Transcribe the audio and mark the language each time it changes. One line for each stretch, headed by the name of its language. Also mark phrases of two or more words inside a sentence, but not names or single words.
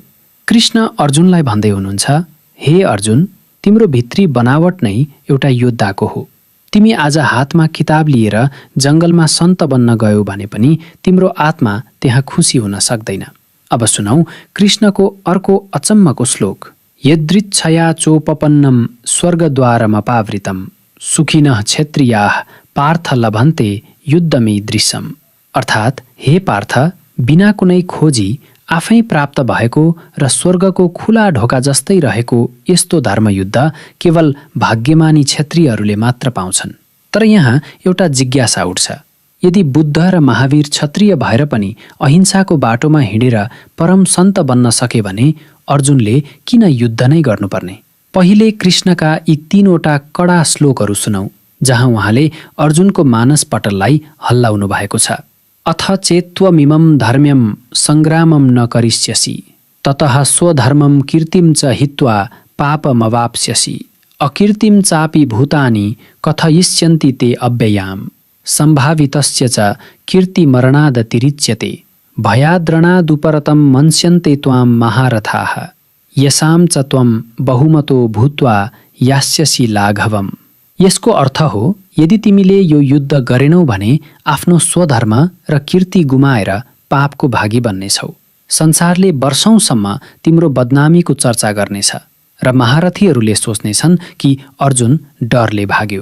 Nepali: कृष्ण अर्जुनलाई भन्दै हुनुहुन्छ, हे अर्जुन, तिम्रो भित्री बनावट नै एउटा योद्धाको हो। तिमी आज हातमा किताब लिएर जङ्गलमा सन्त बन्न गयौ भने पनि तिम्रो आत्मा त्यहाँ खुसी हुन सक्दैन। अब सुनौ कृष्णको अर्को अचम्मको श्लोक।
Sanskrit: यदृच्छया चोपपन्नं स्वर्गद्वारमपावृतं सुखिनः क्षत्रियाः पार्थ लभन्ते युद्धमीदृशम्,
Nepali: अर्थात् हे पार्थ, बिना कुनै खोजी आफै प्राप्त भएको र स्वर्गको खुला ढोका जस्तै रहेको यस्तो धर्मयुद्ध केवल भाग्यमानी क्षत्रियहरूले मात्र पाउँछन्। तर यहाँ एउटा जिज्ञासा उठ्छ, यदि बुद्ध र महावीर क्षत्रिय भएर पनि अहिंसाको बाटोमा हिँडेर परम सन्त बन्न सके भने अर्जुनले किन युद्ध नै गर्नुपर्ने? पहिले कृष्णका यी 3वटा कडा श्लोकहरू सुनौ, जहाँ उहाँले अर्जुनको मानसपटललाई हल्लाउनु भएको छ।
Sanskrit: अथ चेत्त्वमिमं धर्म्यं सङ्ग्रामं न करिष्यसि ततः स्वधर्मं कीर्तिं च हित्वा पापमवाप्स्यसि अकीर्तिं चापि भूतानि कथयिष्यन्ति ते अव्ययाम् सम्भावितस्य च कीर्तिमरणादतिरिच्यते भयाद्रणादुपरतं मन्स्यन्ते त्वां महारथाः यसां च त्वं बहुमतो भूत्वा यास्यसि लाघवम्।
Nepali: यसको अर्थ हो, यदि तिमीले यो युद्ध गरेनौ भने आफ्नो स्वधर्म र कीर्ति गुमाएर पापको भागी बन्नेछौ। संसारले वर्षौंसम्म तिम्रो बदनामीको चर्चा गर्नेछ र महारथीहरूले सोच्नेछन् कि अर्जुन डरले भाग्यो।